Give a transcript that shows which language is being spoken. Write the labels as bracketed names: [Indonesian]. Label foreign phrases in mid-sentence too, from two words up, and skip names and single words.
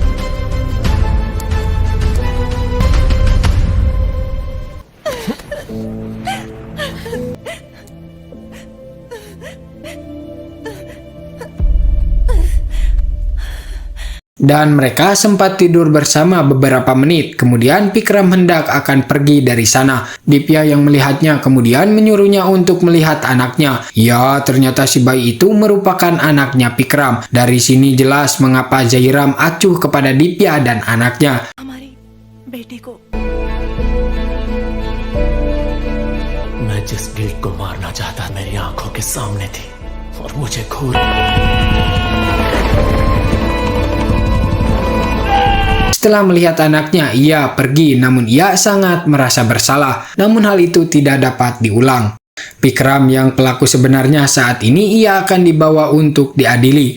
[Indonesian] Dan mereka sempat tidur bersama beberapa menit. Kemudian Vikram hendak akan pergi dari sana. Dipya yang melihatnya kemudian menyuruhnya untuk melihat anaknya. Ya, ternyata si bayi itu merupakan anaknya Vikram. Dari sini jelas mengapa Jairam acuh kepada Dipya dan anaknya. [Hindi] हमारी बेटी को मैं जिस गिल्ट को मारना चाहता मेरी आंखों के सामने थी और मुझे घूर [Indonesian] Setelah melihat anaknya, ia pergi, namun ia sangat merasa bersalah. Namun hal itu tidak dapat diulang. Vikram yang pelaku sebenarnya saat ini ia akan dibawa untuk diadili.